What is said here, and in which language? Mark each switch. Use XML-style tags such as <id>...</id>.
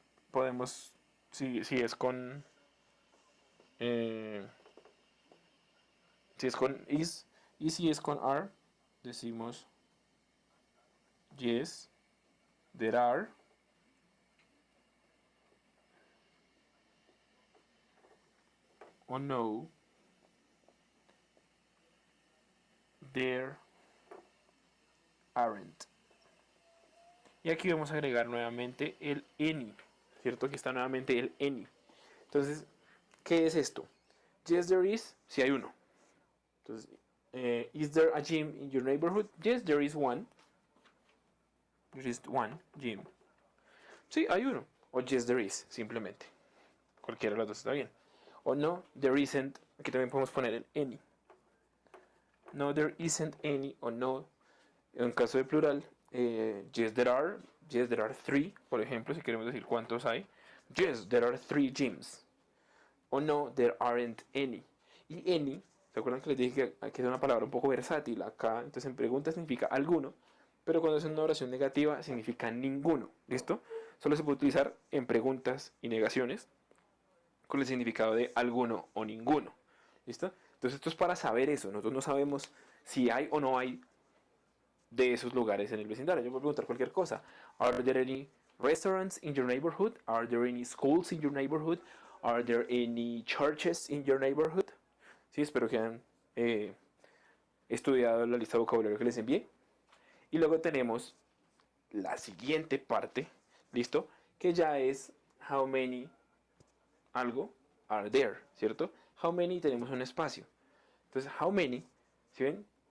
<es>podemos, si es con, si es con is y si es con are, decimos</es> <en>yes, there are,</en> <es>o</es> <en>no, there aren't.</en> <es>Y aquí vamos a agregar nuevamente el any, ¿cierto? Aquí está nuevamente el any. Entonces, ¿qué es esto?</es> <en>Yes, there is,</en> <es>si hay uno.</es> <en>Entonces, is there a gym in your neighborhood? Yes, there is one. There is one gym.</en> <es>Sí, hay uno.</es> <en>O yes, there is, simplemente.</en> <es>Cualquiera de las dos está bien. O</es> <en>no, there isn't.</en> <es>Aquí también podemos poner el any.</es> <en>No, there isn't any.</en> <es>O no, en caso de plural,</es> <en>yes, there are. Yes, there are three,</en> <es>por ejemplo, si queremos decir cuántos hay.</es> <en>Yes, there are three gyms. O no, there aren't any.</en> <es>Y any, ¿se acuerdan que les dije que es una palabra un poco versátil? Acá, entonces en pregunta significa alguno, pero cuando es una oración negativa significa ninguno. ¿Listo? Solo se puede utilizar en preguntas y negaciones con el significado de alguno o ninguno. ¿Listo? Entonces esto es para saber eso. Nosotros no sabemos si hay o no hay de esos lugares en el vecindario. Yo puedo preguntar cualquier cosa.</es> <en>Are there any restaurants in your neighborhood? Are there any schools in your neighborhood? Are there any churches in your neighborhood?</en> <es>Sí, espero que hayan estudiado la lista de vocabulario que les envié. Y luego tenemos la siguiente parte, ¿listo? Que ya es</es> <en>how many</en> <es>algo</es> <en>are there,</en> <es>¿cierto?</es> <en>How many</en> <es>tenemos un espacio. Entonces,</es> <en>how many,</en> <es>¿sí ven?</es>